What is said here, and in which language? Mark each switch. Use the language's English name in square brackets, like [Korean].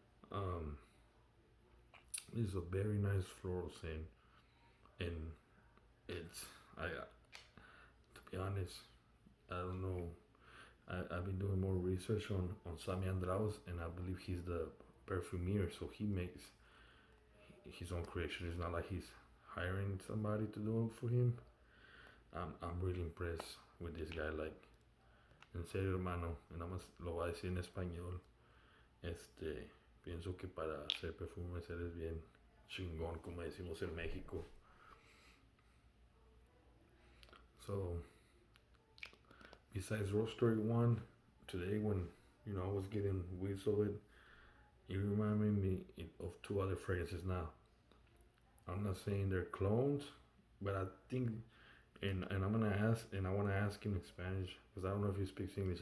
[English] Um, this is a very nice floral scent, and it's to be honest, I don't know. I've been doing more research on Samy Andraus, and I believe he's the perfumer, so he makes his own creation. It's not like he's hiring somebody to do it for him. I'm really impressed with this guy. [Spanish] Like, en serio, hermano, y nada más lo voy a decir en español. Pienso que para hacer perfumes eres bien chingón, como decimos en México. [English] So, besides Rose Story 1, today when I was getting whiffs of it, it reminded me of two other fragrances. Now, I'm not saying they're clones, but I think, and I'm gonna ask, and I wanna ask him in Spanish because I don't know if he speaks English.